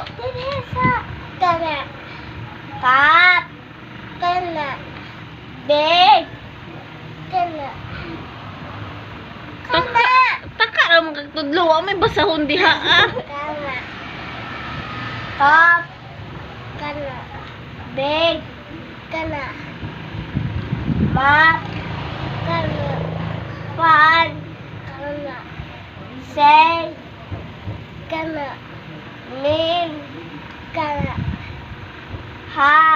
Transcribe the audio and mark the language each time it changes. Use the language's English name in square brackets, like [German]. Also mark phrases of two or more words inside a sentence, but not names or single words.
[Cebuano] Kana. Kap. Kana. Big. Kana. Taka ra magtudlo, wa may basahon diha ah. Kana. Kap. Kana. Big. Kana. Map. Kana. Fan. Kana. Say. Kana. Min. Kana. Ha.